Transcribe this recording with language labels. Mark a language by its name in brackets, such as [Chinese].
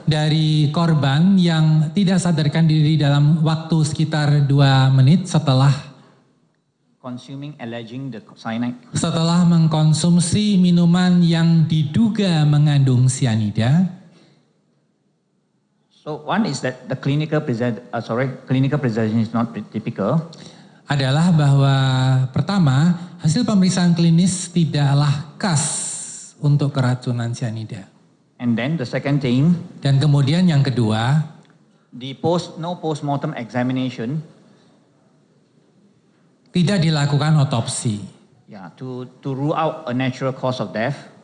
[Indonesian] Dari korban yang tidak sadarkan diri dalam waktu sekitar 2 menit setelah [English] alleging the cyanide. [Indonesian] setelah mengkonsumsi minuman yang diduga mengandung sianida. [English] So one is that the clinical presentation is not typical. [Indonesian] Adalah bahwa pertama, hasil pemeriksaan klinis tidaklah khas untuk keracunan sianida. [English] And then the second thing, [Indonesian] Dan kemudian yang kedua, [English] no post-mortem examination, [Indonesian] tidak dilakukan otopsi. [English] to rule out a natural cause of death.